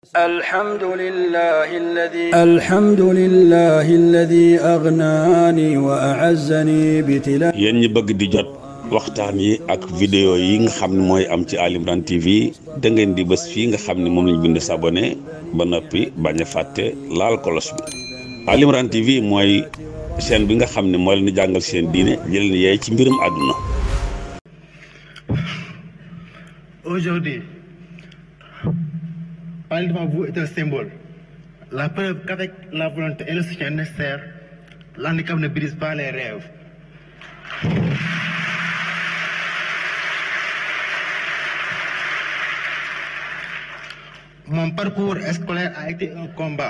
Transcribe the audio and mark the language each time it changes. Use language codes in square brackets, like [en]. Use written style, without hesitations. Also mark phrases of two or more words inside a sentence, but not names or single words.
[ar] الحمد لله الذي أغناني وأعزني بتلا. [wo] yéen ñi bëgg di jot waxtaan yi ak vidéo yi nga xam ne mooy am ci Ali Imran TV da ngeen di bës fii nga xam ne moom lañ bind s'abonné ba noppi bañ a fàtte laal kolos bi. Ali Imran TV mooy chaîne bi nga xam ne moo leen di jàngal seen diine jëleen yeey ci mbirum àdduna. [fr] Aujourd'hui, parler devant vous est un symbole. La preuve qu'avec la volonté et le soutien nécessaire, l'handicap ne brise pas les rêves. Mon parcours scolaire a été un combat.